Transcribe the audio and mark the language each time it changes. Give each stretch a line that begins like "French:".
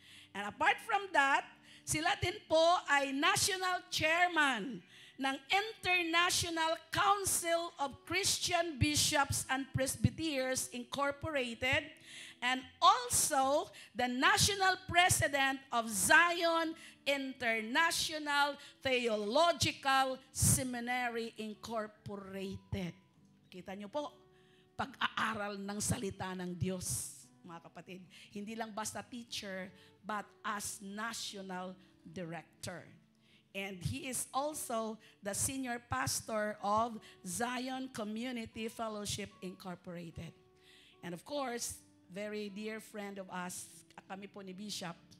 English: And apart from that,
Filipino: sila din po ay
English: National Chairman ng International Council of Christian Bishops and Presbyters Incorporated, and also the National President of Zion International Theological Seminary Incorporated.
Filipino: Kita niyo po, pag-aaral ng salita ng Diyos, mga kapatid. Hindi lang basta
English: teacher, but as national director. And he is also the senior pastor of Zion Community Fellowship Incorporated. And of course, very dear friend of us,
Filipino: kami po ni Bishop.